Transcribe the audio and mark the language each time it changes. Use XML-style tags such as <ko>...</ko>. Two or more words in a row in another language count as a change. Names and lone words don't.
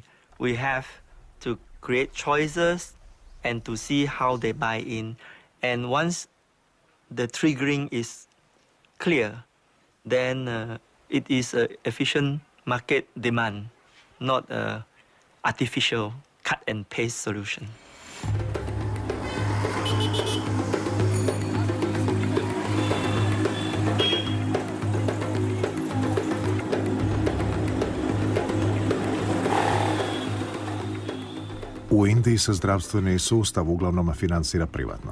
<en>We have to create choices and to see how they buy in. And once the triggering is clear, then it is an efficient market demand, not an artificial cut and paste solution.</en> <hr>U Indiji se zdravstveni sustav uglavnom financira privatno.</hr>